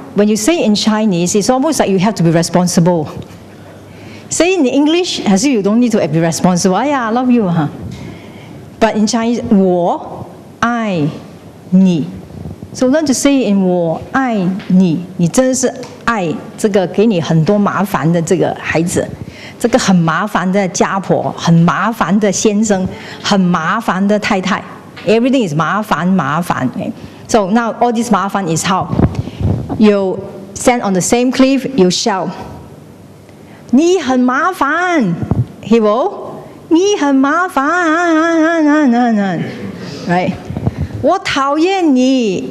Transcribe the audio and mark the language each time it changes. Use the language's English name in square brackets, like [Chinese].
[English] When you say it in Chinese, it's almost like you have to be responsible. Say it in English, as if you don't need to be responsible. Yeah, I love you, huh? But in Chinese, [Chinese] 我爱你. [English] So learn to say in [Chinese] 我爱你. 你真的是爱这个给你很多麻烦的这个孩子，这个很麻烦的家婆，很麻烦的先生，很麻烦的太太。 [English] Everything is 麻烦。 Okay? So now all this 麻烦 is how you stand on the same cliff, you shout, [Chinese] 你很麻烦. [English] He will, [Chinese] 你很麻烦. [English] Right? [Chinese] 我讨厌你.